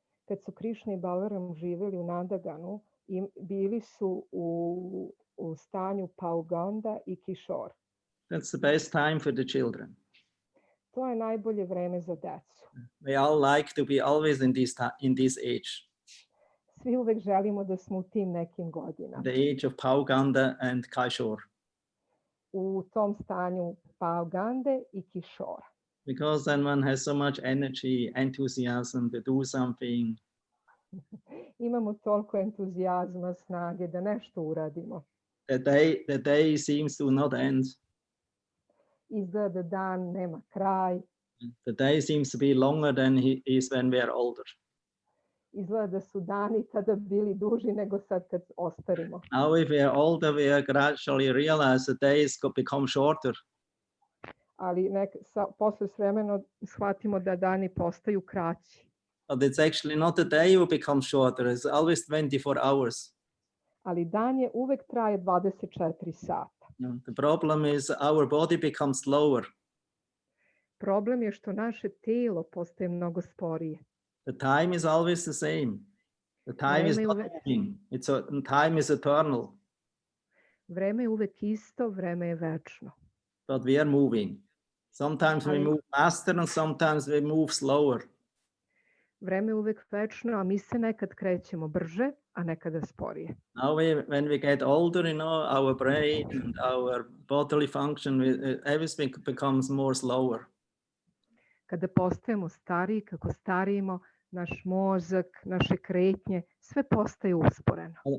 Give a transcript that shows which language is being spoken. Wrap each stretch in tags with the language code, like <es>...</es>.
<sr>Kad su Krishna i Balaram živeli u Nandaganu, bili su u stanju Pauganda i Kishor.</sr> <en>That's the best time for the children.</en> <sr>To je najbolje vreme za decu.</sr> <en>We all like to be always in this age.</en> <sr>Svi uvek želimo da smo u tim nekim godinama.</sr> <en>The age of Pauganda and Kaishor.</en> <sr>U tom stanju Paugande i Kishora.</sr> <en>because then one has so much energy, enthusiasm to do something.</en> <sr>Imamo toliko entuzijazma, snage da nešto uradimo.</sr> <en>The day seems to not end.</en> <sr>Izgleda da dan nema kraj.</sr> <en>The day seems to be longer than he is when we are older.</en> <sr>Izgleda da su dani tada bili duži nego sad kad ostarimo.</sr> <en>Now, if we are older, we gradually realize the days become shorter.</en> <sr>Ali posle s vremenom shvatimo da dani postaju kraći.</sr> <en>But it's actually not the day who becomes shorter. It's always 24 hours.</en> <sr>Ali dan je uvek traje 24 sata.</sr> <en>The problem is our body becomes slower.</en> <sr>Problem je što naše telo postaje mnogo sporije.</sr> <en>The time is always the same. The time is not moving. Time is eternal.</en> <sr>Vreme je uvek isto, vreme je večno.</sr> <en>But we are moving. Sometimes we move faster and sometimes we move slower.</en> <sr>Vreme je uvek večno, a mi se nekad krećemo brže, a nekada sporije.</sr> <en>Now when we get older, our brain and our bodily function, everything becomes more slower.</en> <sr>Kada postajemo stariji, kako starijimo, naš mozak, naše kretnje, sve postaje usporeno.</sr>